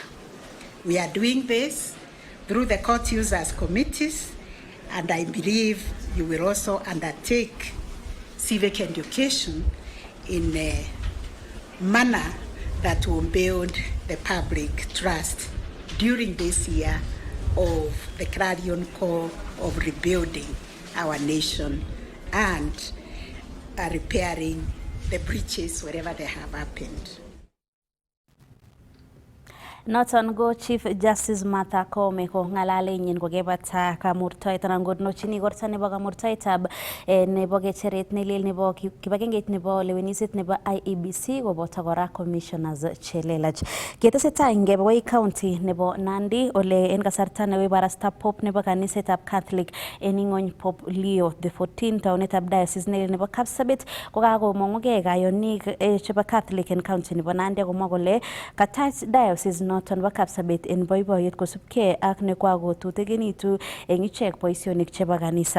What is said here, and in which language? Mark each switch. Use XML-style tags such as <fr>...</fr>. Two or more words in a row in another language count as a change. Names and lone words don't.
<en>We are doing this through the court users committees, and I believe you will also undertake civic education in a manner that will build the public trust during this year of the clarion call of rebuilding our nation and repairing the breaches wherever they have happened.</en> <kln>Noton go Chief Justice Martha Koome ko ngalale nyin ko gebata kamurtoet anan godnochini gorta nebo kamurtoetab nebo gecheret nelel nebo kibagengeit nebo leweniset nebo IEBC koboto kora commissioners chelelach. Ketesetai ngebe Wai County nebo Nandi ole en kasarta newe barasta Pope nebo kanisetab Catholic en ingony Pope Leo the 14 taunetab diocese nelel nebo Kapsabet ko kakomong'ugei kayonik chebo Catholic en county nebo Nandi komwa kole katach diocese noton bo Kapsabet en boiboiyet kosubkei ak nekwakotutekinitu eng ichek boisionik chebo kanisa.</kln>